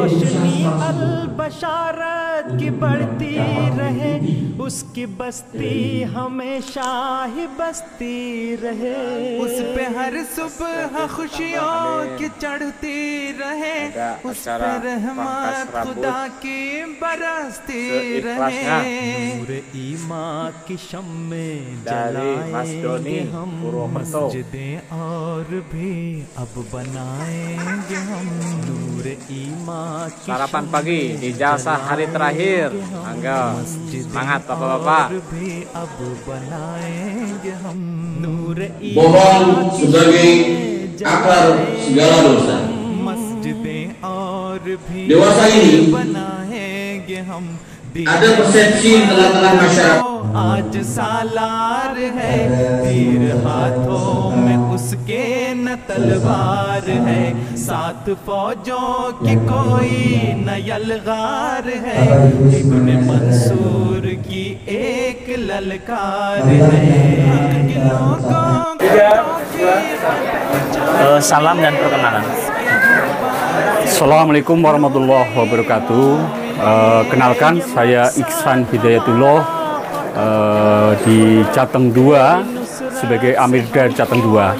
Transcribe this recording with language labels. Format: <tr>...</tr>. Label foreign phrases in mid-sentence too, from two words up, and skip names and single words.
<ur>روشنی البشارت کی بڑھتی رہے، اس کی بستی ہمیشہ ہی بستی رہے، اس پہ ہر صبح خوشیوں کی چڑھتی رہے، اس پہ رحمت خدا کی برستی رہے. نور ایمان کی شمعیں جلائیں گے ہم، مسجدیں اور بھی اب بنائیں گے ہم. نور ایمان کی</ur> <id>sarapan pagi di jasa hari terakhir. Mangga, semangat bapak-bapak. Mohon sebagai akar segala dosa. Dewasa ini ada persepsi tengah-tengah masyarakat.</id> <ur>آج سالار ہے، تیر ہاتھوں میں اس کے نہ تلوار ہے، سات فوجوں کی کوئی نہ یلغار ہے، ابنِ منصور کی ایک للکار ہے.</ur> <id>Salam dan perkenalan.</id> <ar>السلام عليكم ورحمة الله وبركاته.</ar> <id>Kenalkan, saya Iksan Hidayatullah di Jateng 2 sebagai Amir dari Jateng 2.</id>